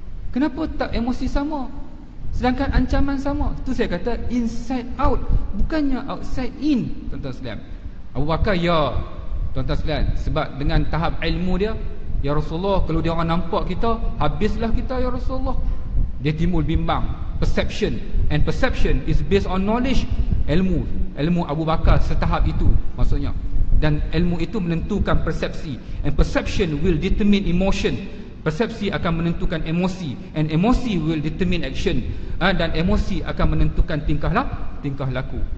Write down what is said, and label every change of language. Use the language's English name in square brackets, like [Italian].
[Malay] Kenapa tak emosi sama? Sedangkan ancaman sama. Itu saya kata inside out, bukannya outside in, tuan-tuan sekalian. Abu Bakar, ya tuan-tuan sekalian, sebab dengan tahap ilmu dia, ya Rasulullah, kalau dia orang nampak kita, habislah kita ya Rasulullah. Dia timbul bimbang. [English] Perception, and perception is based on knowledge. [Malay] Ilmu Abu Bakar setahap itu maksudnya. Dan ilmu itu menentukan persepsi, [English] and perception will determine emotion. [Malay] Persepsi akan menentukan emosi, [English] and emosi will determine action. [Malay] Dan emosi akan menentukan tingkah laku.